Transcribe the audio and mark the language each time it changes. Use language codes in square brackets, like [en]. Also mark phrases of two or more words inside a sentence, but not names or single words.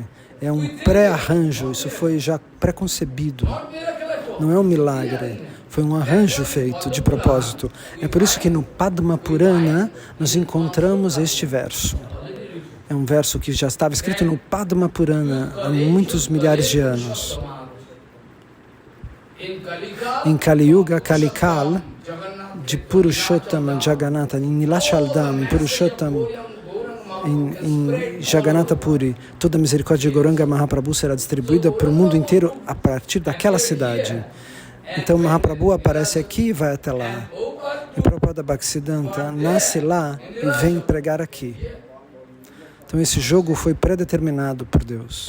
[pt] É um pré-arranjo, isso foi já pré-concebido. Não é um milagre, foi um arranjo feito de propósito. É por isso que no Padma Purana nós encontramos este verso. É um verso que já estava escrito no Padma Purana há muitos milhares de anos. Em Kali Yuga, Kalikal, de Purushottama Jagannatha, em Nilachaldam, em Purushottama, em Jagannatha Puri, toda a misericórdia de Gauranga Mahaprabhu será distribuída para o mundo inteiro a partir daquela cidade. Então Mahaprabhu aparece aqui e vai até lá. E Prabhupada Bhaktisiddhanta nasce lá e vem pregar aqui. Então esse jogo foi predeterminado por Deus.